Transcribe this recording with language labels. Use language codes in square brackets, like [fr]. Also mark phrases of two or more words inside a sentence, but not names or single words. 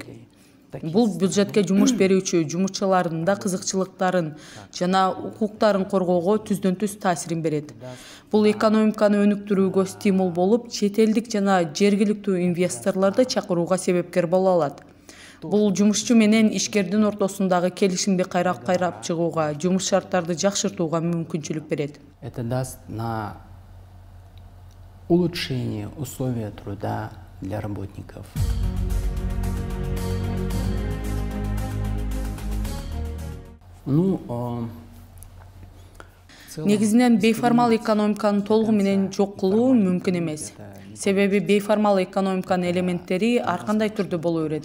[ky] Бул бюджетке жумуш берүүчү жумушчулардын да кызыкчылыктарын жана укуктарын коргоого түздөн-түз таасирин берет. Бул экономиканы өнүктүрүүгө стимул болуп, чет элдик жана жергиликтүү инвесторлорду чакырууга себепкер боло алат. Бул жумушчу менен ишкердин ортосундагы келишимди кайрап чыгууга, жумуш шарттарды жакшыртууга мүмкүнчүлүк берет. [ru] Это даст на улучшение условий труда для работников. [ky] Негизинен бейформал экономиканы толугу менен жок кылуу мүмкүн эмес. Себеби бейформал экономиканын элементтери ар кандай түрдө боло берет.